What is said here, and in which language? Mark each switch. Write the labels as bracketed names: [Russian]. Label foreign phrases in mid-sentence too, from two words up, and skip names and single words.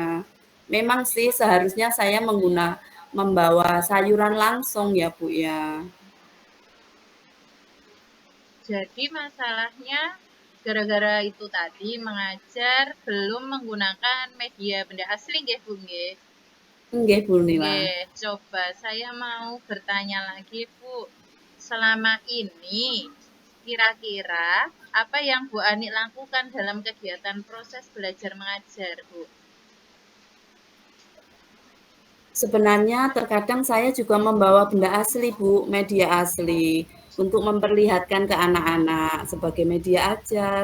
[Indonesian] Memang sih seharusnya saya membawa sayuran langsung ya Bu ya. Jadi masalahnya gara-gara itu tadi mengajar belum menggunakan media benda asli nggih Bu nggih. Nggih Bu Nila. Nggih, coba saya mau bertanya lagi Bu. Selama ini kira-kira apa yang Bu Ani lakukan dalam kegiatan proses belajar mengajar Bu? Sebenarnya terkadang saya juga membawa benda asli, Bu, media asli, untuk memperlihatkan ke anak-anak sebagai media ajar.